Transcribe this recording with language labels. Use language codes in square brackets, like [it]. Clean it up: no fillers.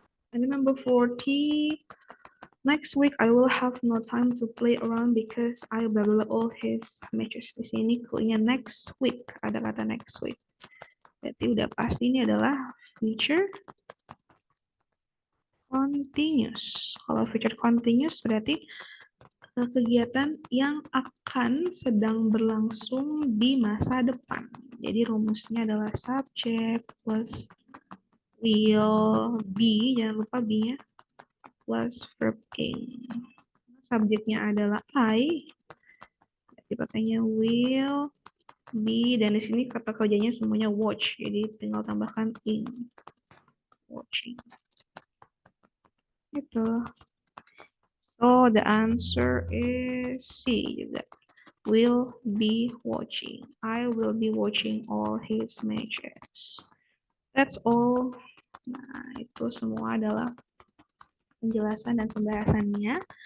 [en] And then number 40, next week I will have no time to play around because I will all his matches. [id] Di sini clue-nya next week, ada kata next week. Berarti udah pasti ini adalah future continuous. Kalau future continuous berarti kegiatan yang akan sedang berlangsung di masa depan. Jadi rumusnya adalah subject plus [en] will be, [id] jangan lupa be-nya, plus verb ing. subjeknya adalah I, berarti pakainya [en] will be, [id] dan di sini kata kerjanya semuanya watch, jadi tinggal tambahkan in, watching. Itu. [en] So the answer is C [id] juga. [en] Will be watching. I will be watching all his matches. That's all. [id] Nah, itu semua adalah penjelasan dan pembahasannya.